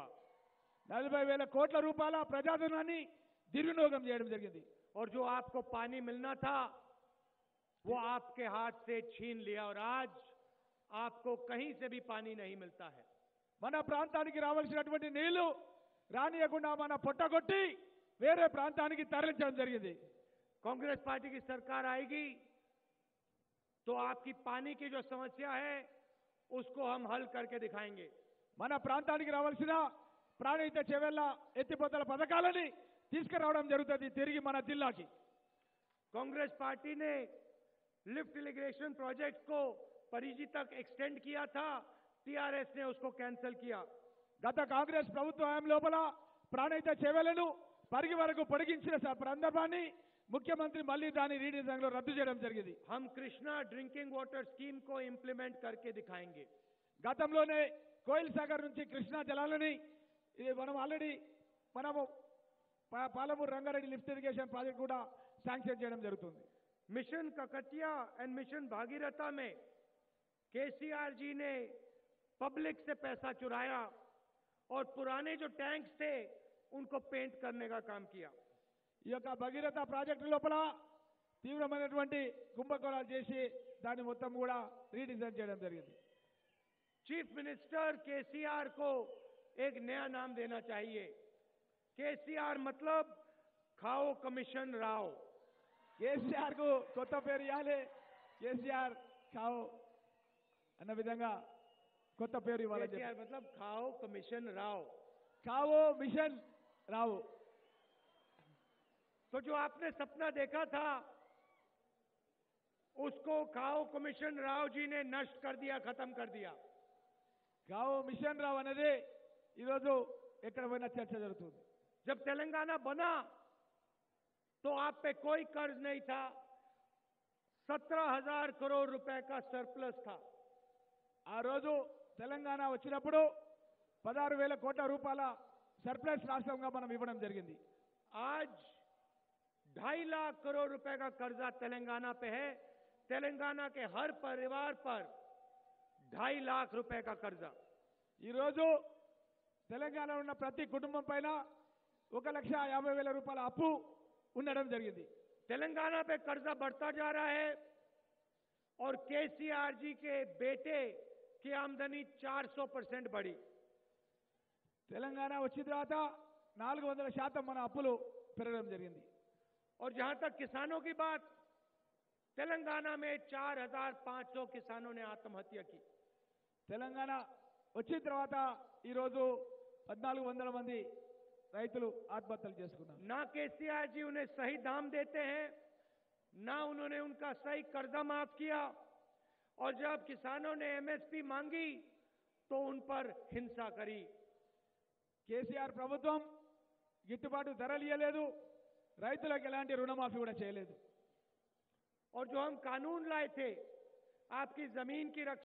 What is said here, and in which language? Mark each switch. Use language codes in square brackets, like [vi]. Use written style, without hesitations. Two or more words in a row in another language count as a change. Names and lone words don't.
[te] 40,000 కోట్ల రూపాయల ప్రజాధనాన్ని దుర్వినియోగం చేయడం జరిగింది। [hi] और जो आपको पानी मिलना था वो आपके हाथ से छीन लिया और आज आपको कहीं से भी पानी नहीं मिलता है। [te] మన ప్రాంతానికి రావాల్సినటువంటి నీళ్లు రానియకుండా మన పొట్టగొట్టి వేరే ప్రాంతానికి తరలించడం జరిగింది। [hi] कांग्रेस पार्टी की सरकार आएगी तो आपकी पानी की जो समस्या है उसको हम हल करके दिखाएंगे। [te] మన ప్రాంతానికి రావాల్సిన ప్రాణహిత చెవెళ్ల ఎత్తిపోతల పథకాలని తీసుకురావడం జరుగుతుంది తిరిగి మన జిల్లాకి। [hi] कांग्रेस पार्टी ने [en] lift irrigation project [hi] को परिधि तक एक्सटेंड किया था, टीआरएस ने उसको कैंसिल किया। [te] గత కాంగ్రెస్ ప్రభుత్వ హయాం లోపల ప్రాణహిత చెవెళ్లను పరిగి వరకు పొడిగించిన సందర్భాన్ని ముఖ్యమంత్రి మళ్ళీ దాని రీడిజైన్ లో రద్దు చేయడం జరిగింది। [hi] हम कृष्णा [en] drinking water scheme [hi] को इंप्लीमेंट करके दिखाएंगे। [te] గతంలోనే కోయిల్ సాగర్ నుంచి కృష్ణా జలాలని మనం ఆల్రెడీ పాలమూరు రంగారెడ్డి [en] lift irrigation project [te] కూడా శాంక్షన్ చేయడం జరుగుతుంది। [hi] मिशन ककतिया एंड मिशन भागीरथा में केसीआर जी ने पब्लिक से पैसा चुराया और पुराने जो टैंक्स थे उनको पेंट करने का काम किया। [te] ఈ యొక్క భగీరథ ప్రాజెక్టు లోపల తీవ్రమైనటువంటి కుంభకోణాలు చేసి దాన్ని మొత్తం కూడా రీడిజైన్ చేయడం జరిగింది। [en] chief minister [hi] केसीआर को एक नया नाम देना चाहिए। केसीआर मतलब खाओ कमीशन राव। [te] కేసీఆర్ కు కొత్త పేరు ఇవ్వాలి. కేసీఆర్ ఖాओ అన్న విధంగా కొత్త పేరు ఇవ్వాలి. [hi] केसीआर मतलब खाओ कमीशन राव। [te] ఖాओ మిషన్ రావు. [hi] तो जो आपने सपना देखा था उसको खाओ कमीशन राव जी ने नष्ट कर दिया, खत्म कर दिया। [te] ఖాओ మిషన్ రావు అనేది ఈరోజు ఎక్కడ పోయినా చర్చ జరుగుతుంది. [hi] जब तेलंगाना बना तो आप पे कोई कर्ज नहीं था, 17,000 करोड़ रुपए का सरप्लस था। [te] ఆ రోజు తెలంగాణ వచ్చినప్పుడు 16,000 కోట్ల రూపాయల సర్ప్లస్ రాష్ట్రంగా మనం ఇవ్వడం జరిగింది. [hi] आज 2.5 लाख करोड़ रुपए का कर्जा तेलंगाना पे है। तेलंगाना के हर परिवार पर 2.5 लाख रुपए का कर्जा। [te] ఈ రోజు తెలంగాణలో ఉన్న ప్రతి కుటుంబం పైన 1,50,000 రూపాయల అప్పు ఉండడం జరిగింది. [hi] तेलंगाना पे कर्जा बढ़ता जा रहा है और केसीआर जी के बेटे की आमदनी 400% बढ़ी। [te] తెలంగాణ వచ్చిన తర్వాత 400% మన అప్పులు పెరగడం జరిగింది. [hi] और जहां तक किसानों की बात, तेलंगाना में 4,500 किसानों ने आत्महत्या की। [te] తెలంగాణ వచ్చిన తర్వాత ఈ రోజు 1,400 మంది రైతులు ఆత్మహత్యలు చేసుకున్నారు. [hi] ना केसीआर जी उन्हें सही दाम देते हैं, ना उन्होंने उनका सही कर्जा माफ किया, और जब किसानों ने एमएसपी मांगी तो उन पर हिंसा करी। [te] కేసీఆర్ ప్రభుత్వం గిట్టుబాటు ధరలు ఇవ్వలేదు, రైతులకు ఎలాంటి రుణమాఫీ కూడా చేయలేదు. [hi] और जो हम कानून लाए थे आपकी जमीन की रक्षा